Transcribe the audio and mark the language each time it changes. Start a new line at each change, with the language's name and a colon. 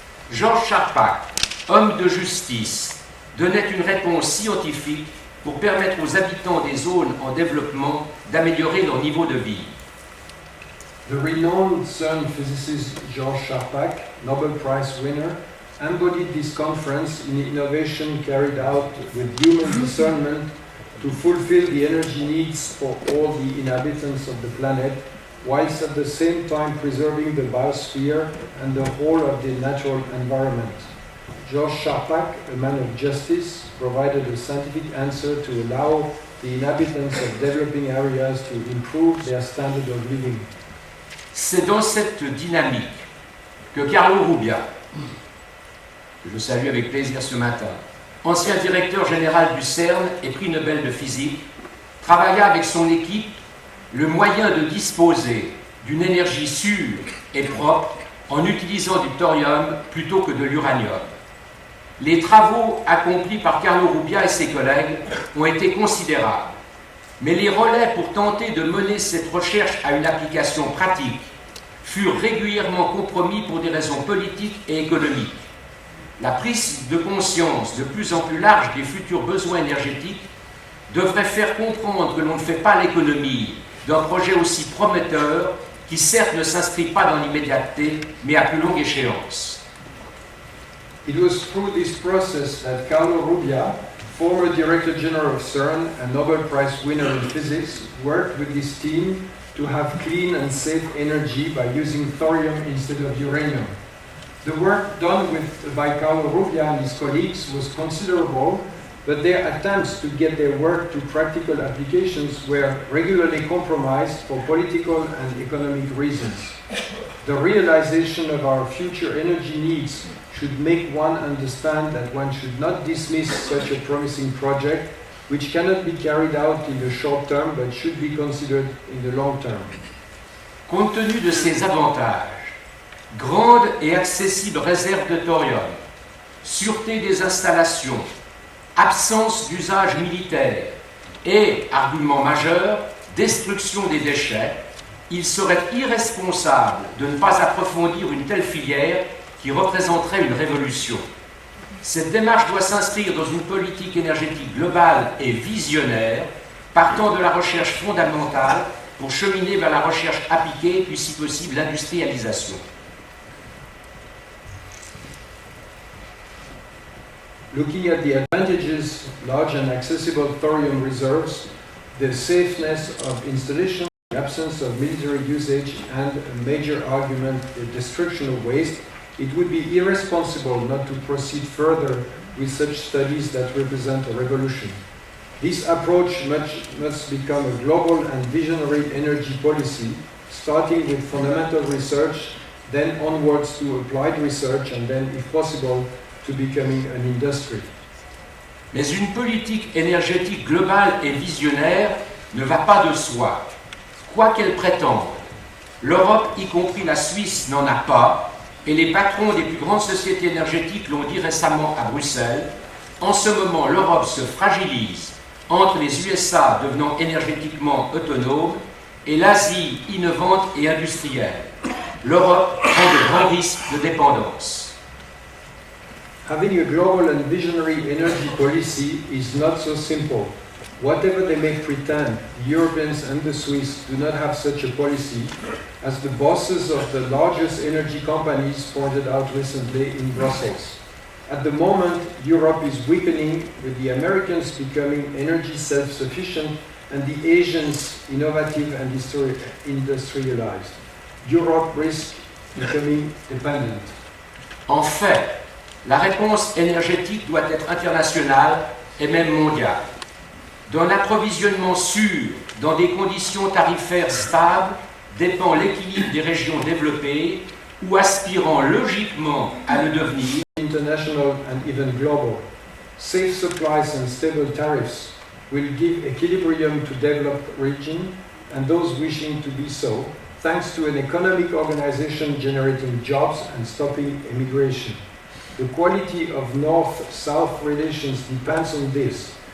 French: Georges Charpak, homme de justice, donnait une réponse scientifique pour permettre aux habitants des zones en développement d'améliorer leur niveau de vie.
English: The renowned CERN physicist George Charpak, Nobel Prize winner, embodied this conference in innovation carried out with human discernment to fulfill the energy needs for all the inhabitants of the planet, whilst at the same time preserving the biosphere and the whole of the natural environment. George Charpak, a man of justice, provided a scientific answer to allow the inhabitants of developing areas to improve their standard of living.
French: C'est dans cette dynamique que Carlo Rubbia, que je salue avec plaisir ce matin, ancien directeur général du CERN et prix Nobel de physique, travailla avec son équipe le moyen de disposer d'une énergie sûre et propre en utilisant du thorium plutôt que de l'uranium. Les travaux accomplis par Carlo Rubbia et ses collègues ont été considérables, mais les relais pour tenter de mener cette recherche à une application pratique furent régulièrement compromis pour des raisons politiques et économiques. La prise de conscience de plus en plus large des futurs besoins énergétiques devrait faire comprendre que l'on ne fait pas l'économie d'un projet aussi prometteur qui certes ne s'inscrit pas dans l'immédiateté, mais à plus longue échéance.
English: It was through this process that Carlo Rubbia, former Director General of CERN and Nobel Prize winner in physics, worked with his team to have clean and safe energy by using thorium instead of uranium. The work done by Carlo Rubbia and his colleagues was considerable, but their attempts to get their work to practical applications were regularly compromised for political and economic reasons. The realization of our future energy needs should make one understand that one should not dismiss such a promising project, which cannot be carried out in the short term but should be considered in the long term.
French: Compte tenu de ces avantages, grande et accessible réserve de thorium, sûreté des installations, absence d'usage militaire et, argument majeur, destruction des déchets, il serait irresponsable de ne pas approfondir une telle filière qui représenterait une révolution. Cette démarche doit s'inscrire dans une politique énergétique globale et visionnaire, partant de la recherche fondamentale pour cheminer vers la recherche appliquée, puis si possible l'industrialisation.
English: Looking at the advantages of large and accessible thorium reserves, the safeness of installation, the absence of military usage, and a major argument, the destruction of waste, it would be irresponsible not to proceed further with such studies that represent a revolution. This approach must become a global and visionary energy policy, starting with fundamental research, then onwards to applied research, and then, if possible, to becoming an industry.
French: Mais une politique énergétique globale et visionnaire ne va pas de soi, quoi qu'elle prétende. L'Europe, y compris la Suisse, n'en a pas, et les patrons des plus grandes sociétés énergétiques l'ont dit récemment à Bruxelles. En ce moment, l'Europe se fragilise entre les USA devenant énergétiquement autonomes et l'Asie innovante et industrielle. L'Europe prend de grands risques de dépendance.
English: Having a global and visionary energy policy is not so simple. Whatever they may pretend, the Europeans and the Swiss do not have such a policy, as the bosses of the largest energy companies pointed out recently in Brussels. At the moment, Europe is weakening, with the Americans becoming energy self-sufficient and the Asians innovative and industrialized. Europe risks becoming dependent.
French: En fait, la réponse énergétique doit être internationale et même mondiale. D'un approvisionnement sûr, dans des conditions tarifaires stables, dépend l'équilibre des régions développées ou aspirant logiquement à le devenir.
English: International and even global. Safe supplies and stable tariffs will give equilibrium to developed regions and those wishing to be so, thanks to an economic organization generating jobs and stopping immigration. The quality of North-South relations depends on this.